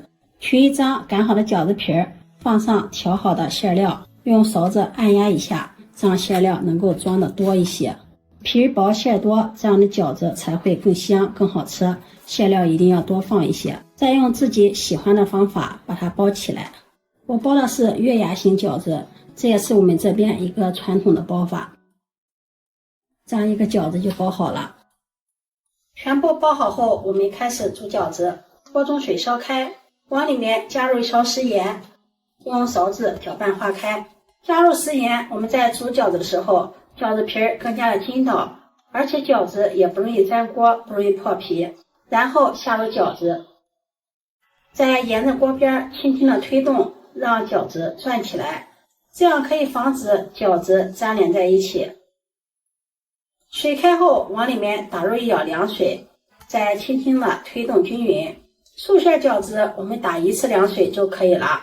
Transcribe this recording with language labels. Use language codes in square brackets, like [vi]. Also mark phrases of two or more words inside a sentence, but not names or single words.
[zh] 取一張擀好的饺子皮，放上調好的餡料，用勺子按壓一下，這樣餡料能夠裝得多一些。皮薄餡多，這樣的餃子才會更香更好吃。餡料一定要多放一些，再用自己喜歡的方法把它包起来。我包的是月牙形饺子，這也是我们這邊一個傳統的包法。這樣一個餃子就包好了。全部包好後，我們開始煮餃子。鍋中水燒開，往裡面加入1勺食鹽，用勺子攪拌化開。加入食鹽，我們在煮餃子的時候，饺子皮更加的筋道，而且饺子也不容易粘鍋，不容易破皮。然後下入饺子，再沿着鍋邊輕輕的推動，讓餃子轉起來，這樣可以防止餃子粘連在一起。水開後，往裡面打入1舀涼水，再輕輕的推動均勻。素餡餃子我們打1次涼水就可以了。